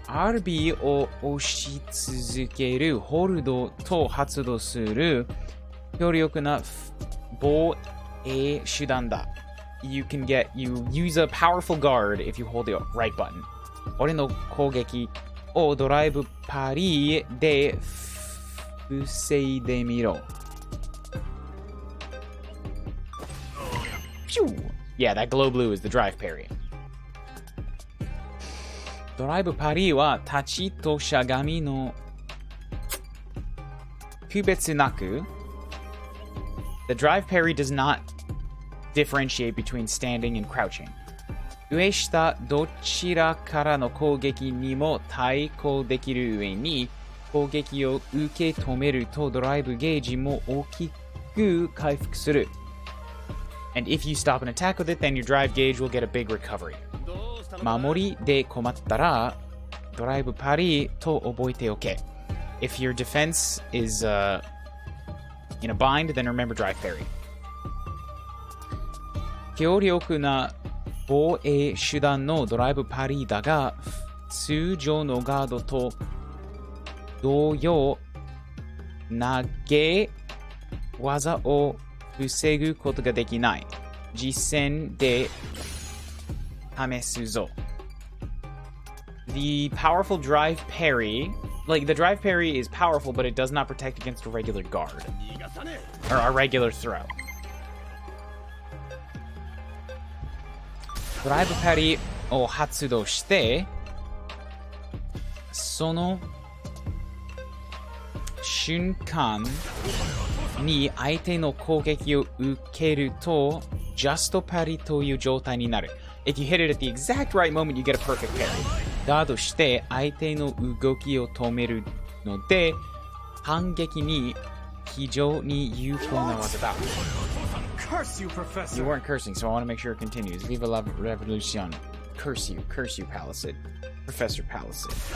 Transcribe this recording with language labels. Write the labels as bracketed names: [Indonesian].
[Japanese] RB を押し続けるホールドと発動する強力な防衛手段だ。 [English] You use a powerful guard if you hold the right button. [Japanese] 俺の攻撃をドライブパリで防いでみろ。 [English] Yeah, that glow blue is the drive parry. [Japanese] ドライブパリは立ちとしゃがみの区別なく [English] The drive parry does not differentiate between standing and crouching. [Japanese] 上下どちらからの攻撃にも対抗できる上に攻撃を受け止めるとドライブゲージも大きく回復する。 [English] And if you stop an attack with it, then your drive gauge will get a big recovery. [Japanese] 守りで困ったらドライブパリと覚えておけ。 [English] If your defense is in a bind, then remember drive parry. [Japanese] 強力な防衛手段のドライブパリだが通常のガードと同様投げ技を防ぐことができない。実戦で試すぞ。 [English] The powerful drive parry, like the drive parry is powerful, but it does not protect against a regular guard or a regular throw. [Japanese] ドライブパリを発動してその瞬間に相手の攻撃を受けるとジャストパリという状態になる。 [English] If you hit it at the exact right moment, you get a perfect parry. [Japanese] ガードして相手の動きを止めるので反撃に非常に有効な技だ。 [English] Curse you, Professor! You weren't cursing, so I want to make sure it continues. Viva la revolution. Curse you, Palisade. Professor Palisade.